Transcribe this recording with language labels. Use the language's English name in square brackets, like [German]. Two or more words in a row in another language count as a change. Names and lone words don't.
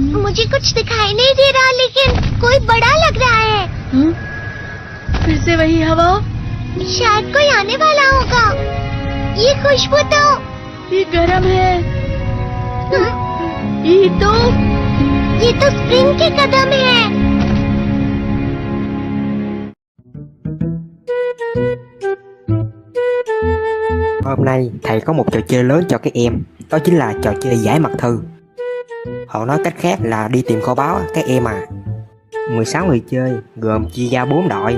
[Hindi] मुझे कुछ दिखाई नहीं दे रहा, लेकिन कोई बड़ा लग रहा है। फिर से वही हवा। शायद कोई आने वाला होगा। ये खुशबू तो ये गर्म है। ये तो स्प्रिंग के कदम है। [Vietnamese] Hôm nay thầy có một trò chơi lớn cho các em. Đó chính là trò chơi giải mật thư. Họ nói cách khác là đi tìm kho báu các em à. 16 người chơi gồm chia ra 4 đội.